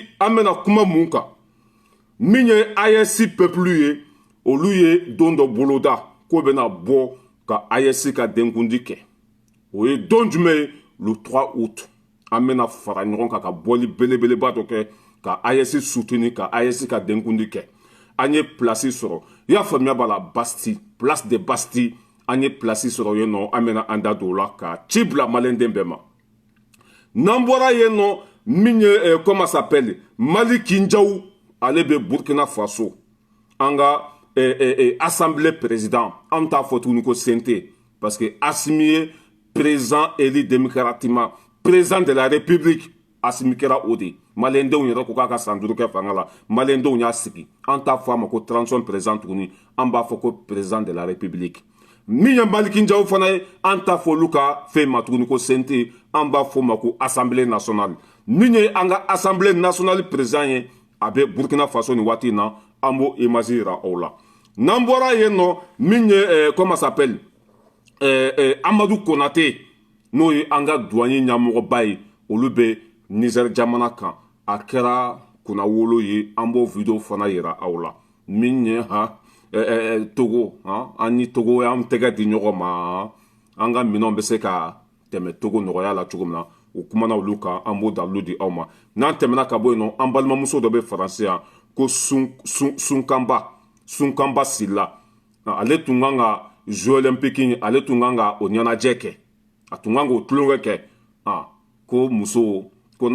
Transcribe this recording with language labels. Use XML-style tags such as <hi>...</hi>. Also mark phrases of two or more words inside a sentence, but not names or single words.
<bm>an bɛna kuma mun kan min ye AES peuple ye olu ye don dɔ boloda k'o bɛna bɔ ka AES ka denkundi kɛ o ye don jumɛn ye le 3 août an bɛna fara ɲɔgɔn kan ka bɔli belebeleba dɔ kɛ ka AES soutenir ka AES ka denkundi kɛ an ye place sɔrɔ i y'a faamuya b'a la Bastille place de Bastille an ye place sɔrɔ yen nɔ an bɛna an da don o la ka ci bila maliyɛnden bɛɛ ma n'an bɔra yen nɔ min ye</bm> <fr>comment s'appelle</fr> <bm>Mali Kinjaw ale bɛ Burkina Faso an ka</bm> <fr>assemblée président</fr> <bm>an t'a fɔ tuguni ko CNT</bm> <fr>parce que</fr> <bm>Assimi ye</bm> <fr>président élu démocratiquement président de la République</fr> <bm>Assimi kɛra o de maliyɛndenw yɛrɛ ko k'a ka san 5 kɛ fanga la maliyɛndenw y'a sigi an t'a fɔ a ma ko</bm> <fr>transition président</fr> <bm>tuguni an b'a fɔ ko</bm> <fr>président de la République</fr> <bm>min ye Mali Kinjaw fana ye an t'a fɔ olu ka fɛn ma tuguni ko CNT an b'a fɔ o ma ko</bm> <fr>assemblée nationale</fr> <bm>min ye an ka</bm> <fr>assemblée nationale président</fr> <bm>ye a bɛ Burkina Faso ni waati in na an b'o image yira aw la n'an bɔra yen nɔ min ye</bm> <fr>comment s'appelle</fr> <bm>Amadou Konaté n'o ye an ka douanier ɲɛmɔgɔba ye olu bɛ Niger jamana kan a kɛra kunnawolo ye an b'o video fana yira aw la min ye Togo an ni Togo y'an tɛgɛ di ɲɔgɔn ma an ka minɛnw bɛ se ka tɛmɛ Togo nɔgɔya la cogo min na o kumana olu kan an b'o dalilu di aw ma n'an tɛmɛna ka bɔ yen nɔ an balimamuso dɔ bɛ Faransi yan ko Sunkanba Sila ale tun kan ka</bm> <fr>Jeux olympiques</fr> <bm>ale tun kan ka o ɲɛnajɛ kɛ a tun kan k'o tulonkɛ kɛ ko muso ko</bm>